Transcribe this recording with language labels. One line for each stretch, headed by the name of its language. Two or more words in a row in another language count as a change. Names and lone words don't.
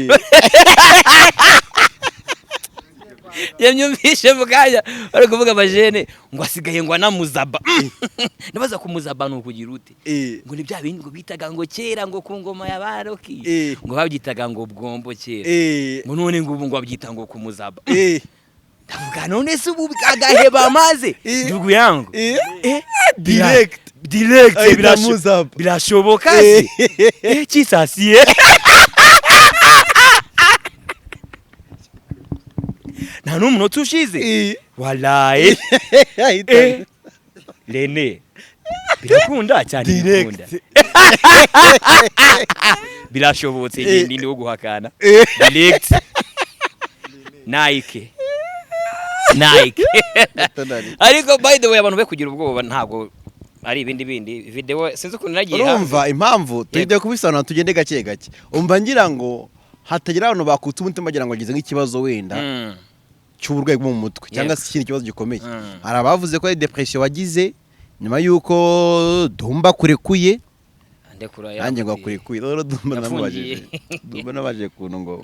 Kinyarwanda: yamyumvishe mukanya bari kuvuga abajene ngo asigaye ngo anamuzaba ndabaza kumuzaba no kugira ute ngo ni bya bindi ngo bitaga ngo kera ngo ku ngoma ya baroki ngo babyitaga ngo bwombo kera ngo none ngo ubu ngo babyita ngo kumuzaba ndavuga none se ubu agaheba amaze
Swahili: ndugu yangu
Kinyarwanda: direct birashoboka se kisasiye nta n'umunota ushize walaye Rene birakunda cyane birakunda birashobotse ndi ndi guhakana direct Nike ariko
English: by the way
Kinyarwanda: abantu be kugira ubwoba ntabwo ari ibindi video sinzi ukuntu nagiye urumva impamvu tujye kubisana tugende gake gake umva ngira ngo hatagira abantu bakutse umutima bagira ngo agize nk'ikibazo wenda cy'uburwayi bwo mu mutwe cyangwa se ikindi kibazo gikomeye hari abavuze ko ari depression wagize nyuma yuko Dumba kurekuye nanjye ngo kurekuye rero Dumba nabaje kuntu ngo